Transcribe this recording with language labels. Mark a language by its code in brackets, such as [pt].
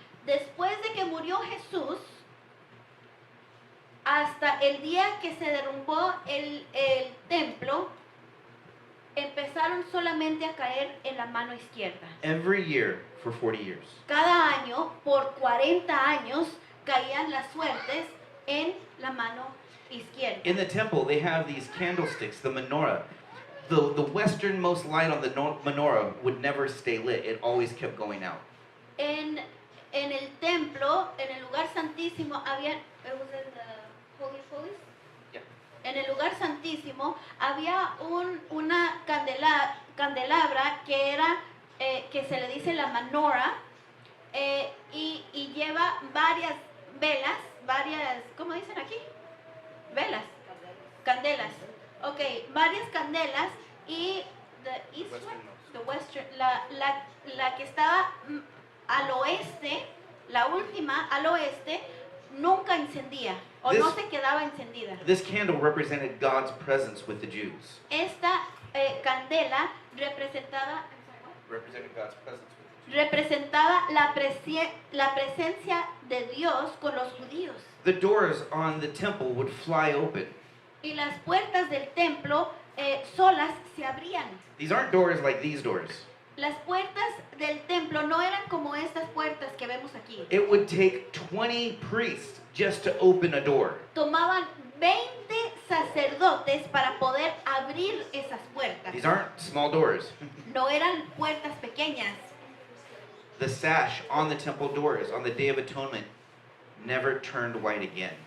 [es] Después de que murió Jesús, hasta el día que se derrumbó el templo, empezaron solamente a caer en la mano izquierda. [en] Every year for 40 years. [es] Cada año, por 40 años, caían las suertes en la mano izquierda. [en] In the temple, they have these candlesticks, the menorah. The westernmost light on the menorah would never stay lit. It always kept going out. [es] En el templo, en el lugar santísimo, había... [en] it was in the Holy of Holies? Yeah. [es] En el lugar santísimo había una candelabra que era, que se le dice la menorah, y lleva varias velas, ¿cómo dicen aquí? Velas, candelas. Ok, varias candelas y [en] the western, [es] la que estaba al oeste, la última al oeste, nunca encendía o no se quedaba encendida. [en] This candle represented God's presence with the Jews. [es] Esta candela representaba [en] Represented God's presence with the Jews. [es] representaba la presencia de Dios con los judíos. [en] The doors on the temple would fly open. [es] Y las puertas del templo solas se abrían. [en] These aren't doors like these doors. [es] Las puertas del templo no eran como estas puertas que vemos aquí. [en] It would take 20 priests just to open a door. [es] Tomaban 20 sacerdotes para poder abrir esas puertas. [en] These aren't small doors. [es] No eran puertas pequeñas. [en] The sash on the temple doors on the Day of Atonement never turned white again.